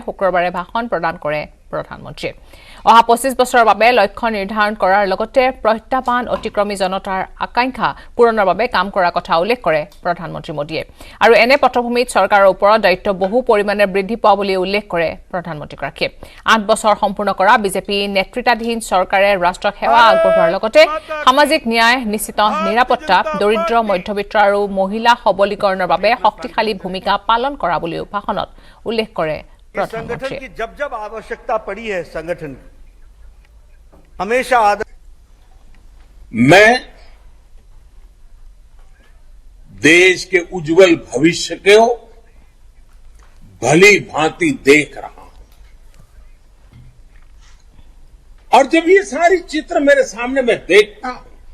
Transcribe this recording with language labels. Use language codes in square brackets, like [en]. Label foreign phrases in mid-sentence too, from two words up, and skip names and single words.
[as] শুক্ৰবাৰে ভাষণ প্ৰদান কৰে প্ৰধানমন্ত্ৰীয়ে অহা 25 বছৰৰ বাবে লক্ষ্য নিৰ্ধাৰণ কৰাৰ লগতে প্ৰত্যাহ্বান অতিক্ৰমী জনতাৰ আকাংক্ষা পূৰণৰ বাবে কাম কৰাৰ কথা উল্লেখ কৰে প্ৰধানমন্ত্ৰী মোদীয়ে আৰু এনে পটভূমিত চৰকাৰৰ ওপৰত দায়িত্ব বহু পৰিমাণে বৃদ্ধি পোৱা বুলি উল্লেখ কৰে প্ৰধানমন্ত্ৰীগৰাকীয়ে 8 বছৰ সম্পূৰ্ণ কৰা বিজেপি নেতৃত্বাধীন চৰকাৰে ৰাষ্ট্ৰক সেৱা আগবঢ়োৱাৰ লগতে সামাজিক ন্যায় নিশ্চিত নিৰাপত্তা দৰিদ্ৰ মধ্যবিত্ত আৰু মহিলা সবলীকৰণৰ বাবে শক্তিশালী ভূমিকা পালন কৰা বুলিও ভাষণত উল্লেখ কৰে [hi] संगठन की जब जब आवश्यकता पड़ी है संगठन की हमेशा मैं देश के उज्जवल भविष्य को भली भांति देख रहा हूं और जब ये सारी चित्र मेरे सामने मैं देखता हूं